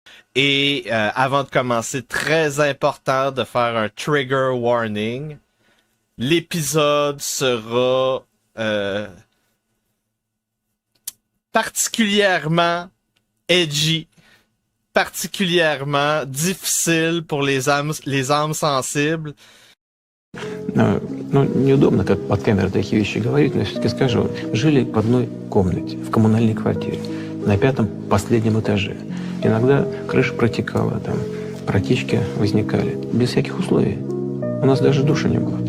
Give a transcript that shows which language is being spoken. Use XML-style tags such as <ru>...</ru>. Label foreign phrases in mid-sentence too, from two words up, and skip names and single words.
<fr>Et avant de commencer, très important de faire un</fr> <en>trigger warning.</en> <fr>L'épisode sera particulièrement edgy, particulièrement difficile pour les âmes sensibles.</fr> <ru>Ну, неудобно, как под камерой такие вещи говорить, но все-таки скажу. Жили в одной комнате, в коммунальной квартире, на 5-м последнем этаже. Иногда крыша протекала, там протечки возникали. Без всяких условий. У нас даже душа не было.</ru>